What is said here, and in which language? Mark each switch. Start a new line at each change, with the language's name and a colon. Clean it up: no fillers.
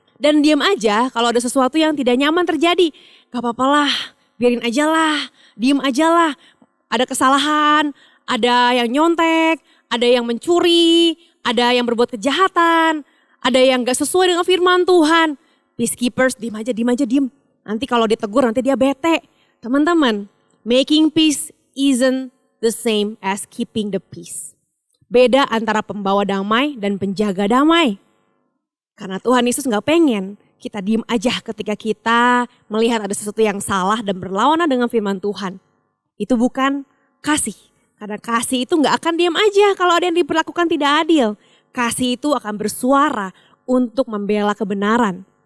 Indonesian: Dan diam aja kalau ada sesuatu yang tidak nyaman terjadi. Gak apa-apa lah, biarin aja lah, diam aja lah. Ada kesalahan, ada yang nyontek, ada yang mencuri, ada yang berbuat kejahatan, ada yang gak sesuai dengan firman Tuhan. Peacekeepers, diem aja. Nanti kalau ditegur nanti dia bete.
English: Teman-teman, making peace isn't the same as keeping the peace.
Indonesian: Beda antara pembawa damai dan penjaga damai. Karena Tuhan Yesus gak pengen kita diem aja ketika kita melihat ada sesuatu yang salah dan berlawanan dengan firman Tuhan. Itu bukan kasih. Karena kasih itu gak akan diam aja kalau ada yang diperlakukan tidak adil. Kasih itu akan bersuara untuk membela kebenaran.